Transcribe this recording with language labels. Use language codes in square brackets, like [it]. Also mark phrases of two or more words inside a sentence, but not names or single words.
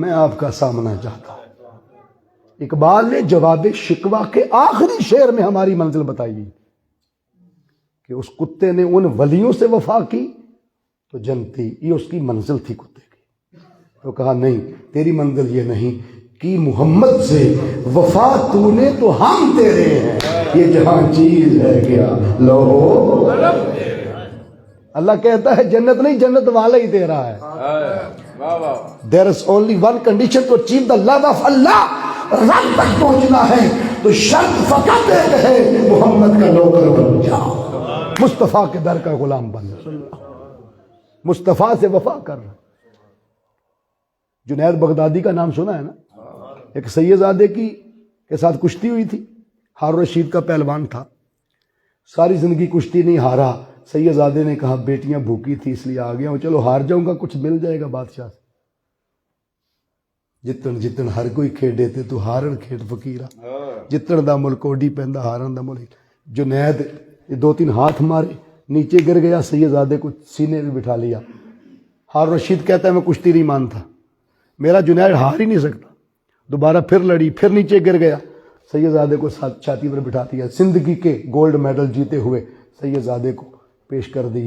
[ur] میں آپ کا سامنا چاہتا ہوں۔ اقبال نے جواب شکوہ کے آخری شعر میں ہماری منزل بتائی کہ اس کتے نے ان ولیوں سے وفا کی تو جنتی، یہ اس کی منزل تھی کتے کی، تو کہا نہیں تیری منزل یہ نہیں کہ محمد سے وفا تو نے تو ہم تیرے ہیں، یہ جہاں چیز ہے کیا لو اللہ کہتا ہے جنت نہیں، جنت والا ہی دے رہا ہے. واہ واہ. [en] There is only one condition to achieve the love of Allah. [ur] رب تک پہنچنا ہے تو شرط فقط ایک ہے، محمد کا نوکر بن جاؤ، مصطفیٰ کے در کا غلام بن جاؤ، مصطفیٰ سے وفا کر. جنید بغدادی کا نام سنا ہے نا؟ ایک سیدزادے کے ساتھ کشتی ہوئی تھی. ہارون رشید کا پہلوان تھا، ساری زندگی کشتی نہیں ہارا. سیدزادے نے کہا بیٹیاں بھوکی تھی اس لیے آ گیا ہوں، چلو ہار جاؤں گا کچھ مل جائے گا بادشاہ سے. [pa] جتن جتن ہر کوئی کھیڈے تے تو ہارن کھیڈ فقیرہ، جتن دا ملک اوڈی پیندا ہارن دا ملک. [ur] جنید دو تین ہاتھ مارے، نیچے گر گیا، سیدزادے کو سینے میں بٹھا لیا. ہارون رشید کہتا ہے میں کشتی نہیں مانتا، میرا جنید ہار ہی نہیں سکتا. دوبارہ پھر لڑی، پھر نیچے گر گیا، سیدزادے کو چھاتی پر بٹھا دیا. زندگی کے گولڈ میڈل جیتے ہوئے سیدزادے کو پیش کر دیے.